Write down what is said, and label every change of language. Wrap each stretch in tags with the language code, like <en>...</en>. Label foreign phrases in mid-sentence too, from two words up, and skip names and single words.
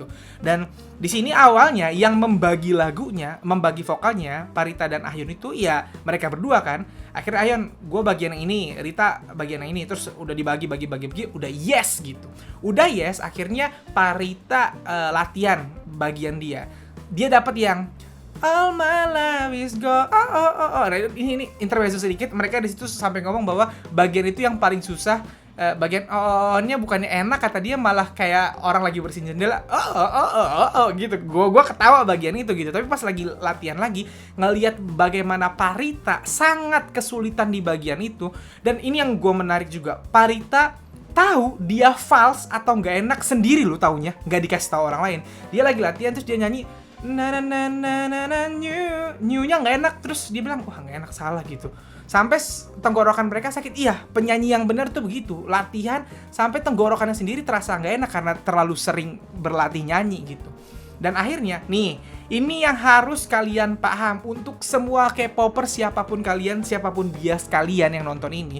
<id>Dan di sini awalnya yang membagi lagunya, membagi vokalnya Parita dan Ahyeon itu ya mereka berdua kan. Akhirnya Ahyeon, gue bagian yang ini, Rita bagian yang ini, terus udah dibagi, udah yes gitu. Udah yes, akhirnya Parita latihan bagian dia. Dia dapat yang</id> <en>All my love is go.</en> <id>Nah, ini intermezzo sedikit. Mereka di situ sampai ngomong bahwa bagian itu yang paling susah. Bagian nya bukannya enak, kata dia malah kayak orang lagi bersihin jendela. Gitu. Gua ketawa bagian itu gitu. Tapi pas lagi latihan lagi ngelihat bagaimana Parita sangat kesulitan di bagian itu. Dan ini yang gua menarik juga. Parita tahu dia false atau nggak enak sendiri loh, taunya nggak dikasih tahu orang lain. Dia lagi latihan terus dia nyanyi na na na na na na new-nya nggak enak, terus dia bilang wah nggak enak, salah gitu. Sampai tenggorokan mereka sakit. Iya, penyanyi yang benar tuh begitu. Latihan sampai tenggorokannya sendiri terasa nggak enak karena terlalu sering berlatih nyanyi gitu. Dan akhirnya nih, ini yang harus kalian paham untuk semua K-popers, siapapun kalian, siapapun bias kalian yang nonton ini.</id>